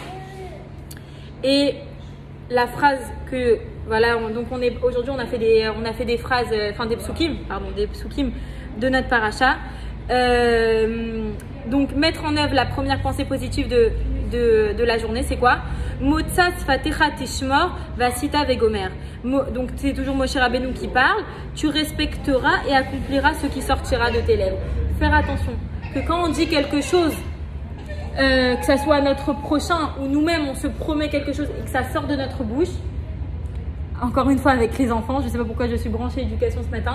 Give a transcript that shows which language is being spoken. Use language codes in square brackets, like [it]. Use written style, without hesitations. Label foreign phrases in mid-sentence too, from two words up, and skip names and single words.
[fr] Et la phrase que… Voilà, donc aujourd'hui, on a fait des phrases, enfin des psukim de notre paracha. Donc, mettre en œuvre la première pensée positive de la journée, c'est quoi? [he] מוצא שפתיך תשמור ועשית וגומר. [fr] Donc, c'est toujours Moshe Rabbeinu qui parle. Tu respecteras et accompliras ce qui sortira de tes lèvres. Faire attention que quand on dit quelque chose, que ça soit notre prochain ou nous-mêmes, on se promet quelque chose et que ça sort de notre bouche. Encore une fois avec les enfants, je ne sais pas pourquoi je suis branchée éducation ce matin.